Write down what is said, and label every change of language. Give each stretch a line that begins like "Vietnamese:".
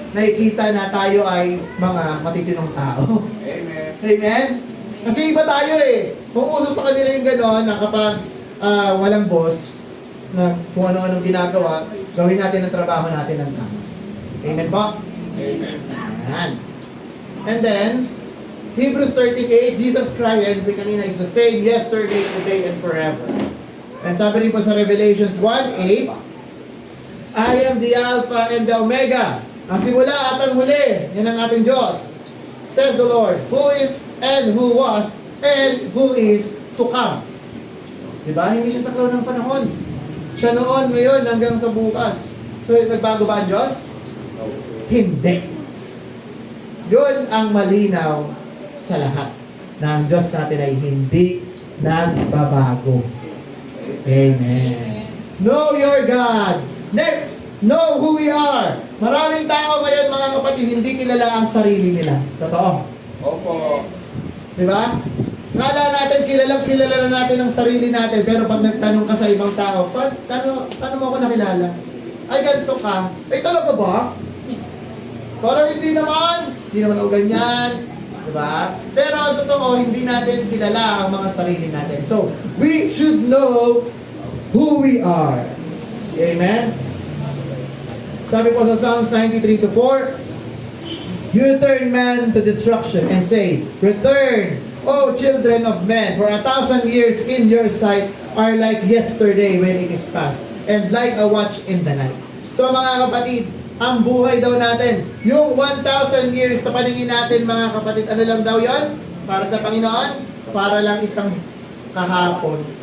Filipino: Nakikita na tayo ay mga matitinong tao. Amen. Amen? Kasi iba tayo eh. Kung uso sa kanila yung ganon, na kapag walang boss, na kung ano-anong ginagawa, gawin natin ang trabaho natin ng tama. Amen po? Amen. Ayan.
English: And then, Hebrews 13:8, Jesus Christ, and we
Filipino: kanina,
English: is the same yesterday, today, and forever.
Filipino: And sabi rin po sa Revelations 1:8,
English: I am the Alpha and the Omega,
Filipino: ang simula at ang huli. Yan ang ating Diyos.
English: Says the Lord, who is, and who was, and who is to come.
Filipino: Diba? Hindi siya saklaw ng panahon. Siya noon, ngayon, hanggang sa bukas. So, nagbago ba ang Diyos? Hindi. Yun ang malinaw sa lahat. Na ang Diyos natin ay hindi nagbabago. Amen.
English: Know your God.
Filipino: Next,
English: know who we are.
Filipino: Maraming tao ngayon, mga kapatid, hindi kilala ang sarili nila. Totoo. Opo. Diba? Kala natin, kilala na natin ang sarili natin, pero pag nagtanong ka sa ibang tao, paano mo ako nakilala? Ay, ganito ka. Ay, talaga ba? Parang hindi naman ako ganyan. Diba? Pero ang totoo, hindi natin kilala ang mga sarili natin.
English: So, we should know who we are. Amen?
Filipino: Sabi po sa
English: Psalms 93:4, you turn man to destruction and say, return, O children of men, for 1,000 years in your sight are like yesterday when it is past, and like a watch in the night.
Filipino: So mga kapatid, ang buhay daw natin, yung 1,000 years sa paningin natin mga kapatid, ano lang daw yon? Para sa Panginoon? Para lang isang kahapon.